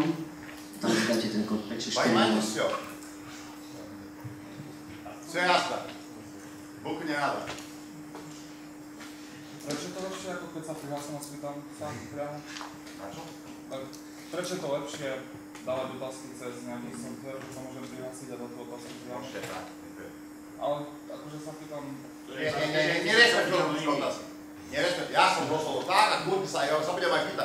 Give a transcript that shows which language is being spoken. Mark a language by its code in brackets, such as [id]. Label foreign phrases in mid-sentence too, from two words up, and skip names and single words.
[sk] Tam dáte ten kód 564. [ru] Понимаете все? Все ясно. Буквы не надо. [sk] Prečo je to lepšie, ako keď sa prihlásim a spýtam sa priamo? Na čo? Prečo je to lepšie dávať otázky cez nejaký software, že sa môžem prihlásiť a dať tú otázku priamo? Môžete tak. Ale akože sa pýtam... Nerespektujem už otázky. Ja som došol tak a kľudne sa, ja sa budem aj pýtať.